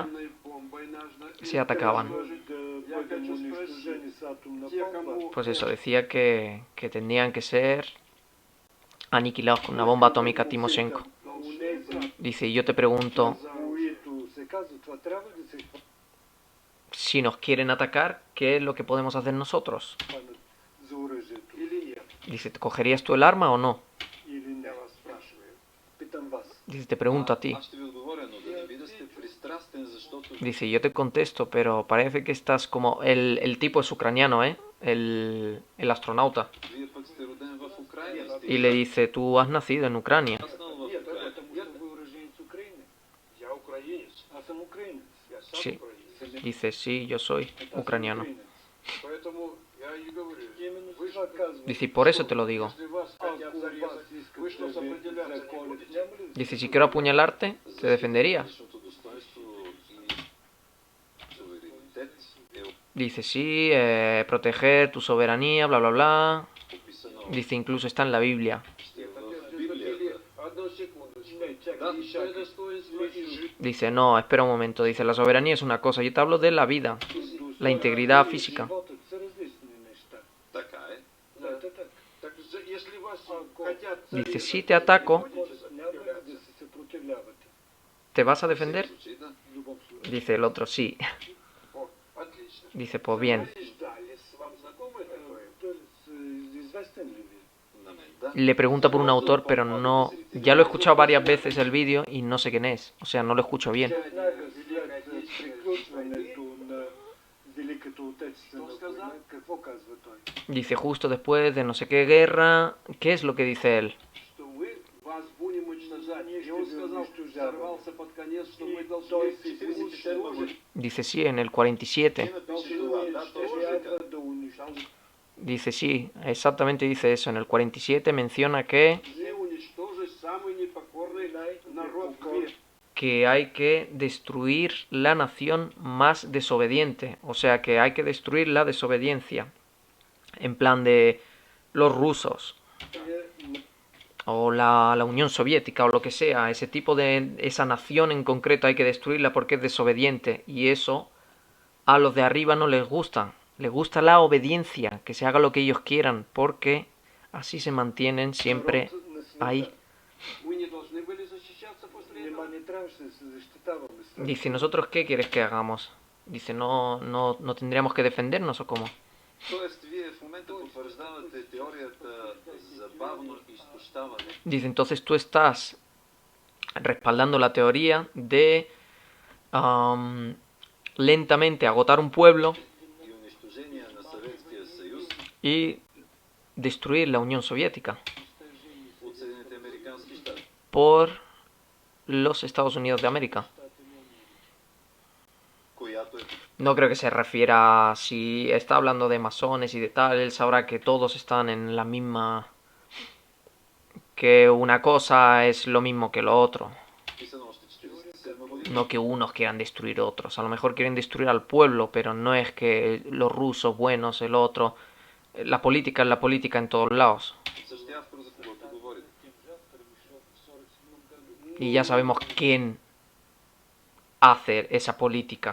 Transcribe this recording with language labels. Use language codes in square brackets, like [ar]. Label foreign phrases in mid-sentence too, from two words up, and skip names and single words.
[ru] атомной бомбой нужно [es] se atacaban. [bg] може да бъдем унищожени с атомна те, бомба. [ru] кому [es] Pues eso, decía que tendrían que ser aniquilados con una bomba atómica Timoshenko. Унези, Dice, y yo te pregunto, [bg] които се казва, това трябва да се [es] si nos quieren atacar, ¿qué es lo que podemos hacer nosotros? [bg] хванат за оръжието [ru] или нет, [es] Dice, ¿cogerías tú el arma o no? [bg] или не. [ru] я вас спрашиваю. [bg] Питам вас. [es] Dice, te pregunto a ti. [bg] Аз ще ви отговоря, но да не би да сте пристрастен, защото [es] Dice, yo te contesto, pero parece que estás como... El tipo es ucraniano, ¿eh? El astronauta. [bg] вие пък сте роден в Украина. Сте [es] Y le dice, tú has nacido en Ucrania. [bg] израснал в [ru] Нет, [bg] Украина. [ru] потому что вы уроженец Украины. Я украинец, [bg] Аз съм украинец. [ru] я сам [es] Sí. [ru] украинец. [es] Dice, sí, yo soy [bg] Аз съм [es] ucraniano. [bg] украинец. [ru] Поэтому я и говорю, [bg] Именно [ru] вы [bg] това казвам. [es] Dice, y por eso te lo digo. [ru] если вас хотят [bg] Ако вас [ru] зарезать, [bg] искат [ru] вы что, [bg] да ви [ru] сопротивляться не [bg] заколят, [ru] будете? [bg] няма ли да [es] Dice, si quiero apuñalarte, te defenderías. [bg] Личното достоинство и суверенитет е [es] Dice, sí, proteger tu soberanía, bla, bla, bla. [bg] описано [es] Dice, incluso está en la Biblia. [bg] в Библията. [ru] Одну секундочку. [bg] Не, чакай, Да, чакай. [ru] что это достоинство и жизнь. [es] Dice, no, espera un momento. Dice, la soberanía es una cosa. Yo te hablo de la vida, la integridad física. [bg] Животът са различни неща. Така е. Да, да, [ru] так. Так если вас хотят [es] Dice, [ru] зарезать, [es] si te ataco, [bg] Няма ли да се съпротивлявате? [es] ¿te vas a defender? [bg] В случай, да. [ru] В любом случае. [es] Dice el otro, sí. [ru] О, отлично. [es] Dice, pues bien. [ru] Ждались, вам знакомо такое? [bg] Тоест, известен ли ви? На мен, да. [es] le pregunta por un autor, pero no... Ya lo he escuchado varias veces el vídeo y no sé quién es. O sea, no lo escucho bien. [bg] Веднага след приключването на Великата Отечествена война, какво казва той? [es] Dice justo después de no sé qué guerra... ¿Qué es lo que dice él? [ru] Что мы вас будем уничтожать. [bg] Ние [ru] И [bg] ще [ru] он [bg] ви [ru] сказал, [bg] унищожаваме. [ru] сорвался под конец, что мы [bg] И [ru] должны [bg] той се [ru] уничтожить. [es] Dice sí, en el 47. [bg] Трябва да унищожим. [es] Dice sí, exactamente dice eso. En el 47 menciona que [ru] Должны уничтожить самый непокорный народ в мире. [es] que hay que destruir la nación más desobediente. O sea, que hay que destruir la desobediencia. En plan de los rusos. O la Unión Soviética o lo que sea. Ese tipo de... Esa nación en concreto hay que destruirla porque es desobediente. Y eso a los de arriba no les gusta. Les gusta la obediencia. Que se haga lo que ellos quieran. Porque así se mantienen siempre ahí. [ru] Мы не должны были защищаться после этого. [bg] Нима не трябваше да се защитаваме. [es] Dice, ¿nosotros qué quieres que hagamos? Dice, ¿no tendríamos que defendernos o cómo? [bg] Тоест, вие в момента потвърждавате теорията за бавно изтощаване. [es] Dice, entonces tú estás respaldando la teoría de lentamente agotar un pueblo [bg] И унищожение на Съветския съюз [es] y destruir la Unión Soviética [bg] от Съединените американски щати. [es] por los Estados Unidos de América. [bg] Която е [es] No creo que se refiera, si está hablando de masones y de tal, él sabrá que todos están en la misma... que una cosa es lo mismo que lo otro. [bg] писана още 1947 година. [es] No que unos quieran destruir otros. A lo mejor quieren destruir al pueblo, pero no es que los rusos buenos, el otro... La política es la política en todos lados. [bg] Същия автор, за когото говорите. [es] Y ya sabemos quién hace esa política.